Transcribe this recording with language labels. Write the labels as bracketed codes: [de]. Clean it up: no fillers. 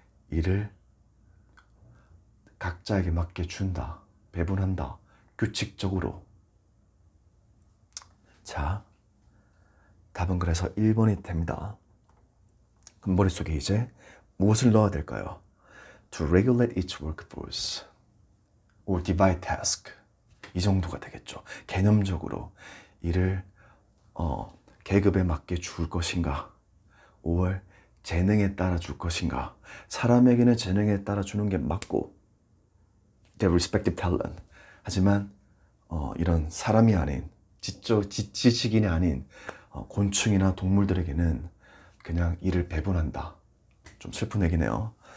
[ko] 일을 각자에게 맞게 준다, 배분한다, 규칙적으로. 자, 답은 그래서 1번이 됩니다. 그럼 머릿속에 이제 무엇을 넣어야 될까요? [en] To regulate its workforce or divide task. [ko] 이 정도가 되겠죠. 개념적으로 일을 계급에 맞게 줄 것인가, 5월 재능에 따라 줄 것인가. 사람에게는 재능에 따라 주는 게 맞고 [en] their respective talent. [ko] 하지만 이런 사람이 아닌 지식인이 아닌 곤충이나 동물들에게는 그냥 일을 배분한다. 좀 슬픈 얘기네요.